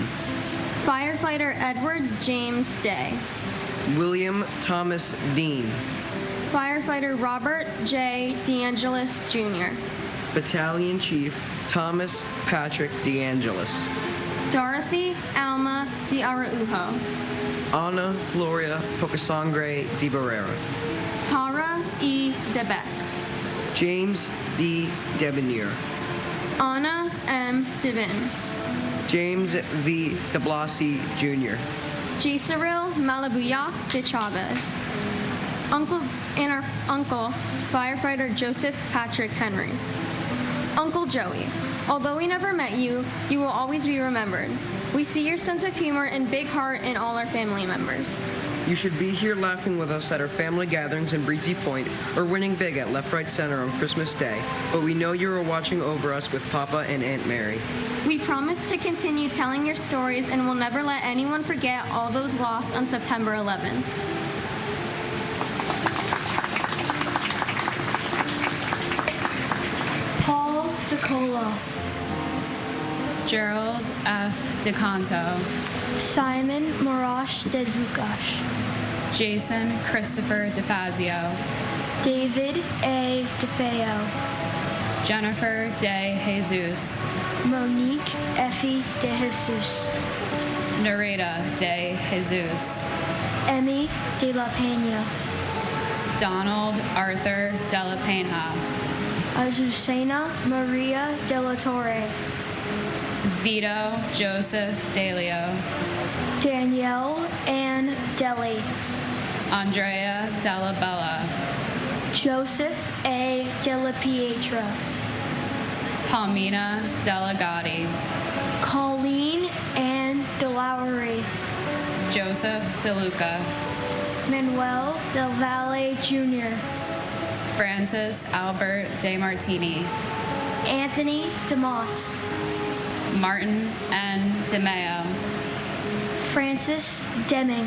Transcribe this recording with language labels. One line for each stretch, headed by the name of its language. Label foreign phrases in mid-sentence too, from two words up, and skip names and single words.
English: Firefighter Edward James Day, William Thomas Dean, Firefighter Robert J. DeAngelis Jr., Battalion Chief Thomas Patrick DeAngelis, Dorothy Alma De Araujo, Ana Gloria Pocasangre de Barrera, Tara E. DeBeck, James D. Debonair, Anna M. Devin, James V. de Blasi Jr., Gisaril Malabuyak de Chavez, Uncle Firefighter Joseph Patrick Henry, Uncle Joey. Although we never met you, you will always be remembered. We see your sense of humor and big heart in all our family members. You should be here laughing with us at our family gatherings in Breezy Point or winning big at Left Right Center on Christmas Day, but we know you are watching over us with Papa and Aunt Mary. We promise to continue telling your stories and will never let anyone forget all those lost on September 11th. Paul DeColo, Gerald F. DeCanto, Simon Marash de Vukash, Jason Christopher DeFazio, David A. DeFeo, Jennifer De Jesus, Monique Effie de Jesus, Nareda De Jesus, Emmy de la Peña, Donald Arthur De La Peña, Azucena Maria de la Torre, Vito Joseph Delio, Danielle Ann Deli, Andrea Della Bella, Joseph A. Della Pietra, Palmina Della Gotti, Colleen Ann DeLaury, Joseph DeLuca, Manuel Del Valle Jr., Francis Albert De Martini, Anthony DeMoss, Martin N. DeMeo, Francis Deming,